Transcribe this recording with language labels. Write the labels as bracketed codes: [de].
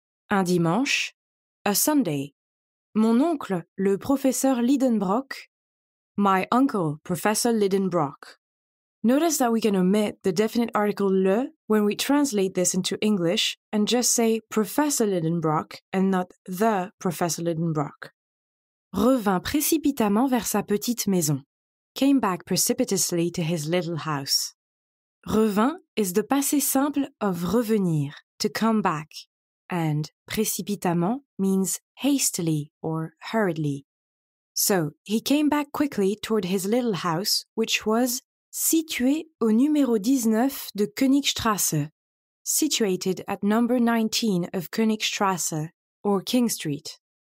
[fr] Un dimanche, [en] a Sunday. [fr] Mon oncle, le professeur Lidenbrock, [en] my uncle, Professor Lidenbrock. Notice that we can omit the definite article le when we translate this into English and just say Professor Lidenbrock and not the Professor Lidenbrock. [fr] Revint précipitamment vers sa petite maison. [en] Came back precipitously to his little house. Revint is the passé simple of revenir, to come back, and précipitamment means hastily or hurriedly. So, he came back quickly toward his little house, which was [fr] situé au numéro 19 de Königstrasse, [en] situated at number 19 of Königstrasse, or King Street.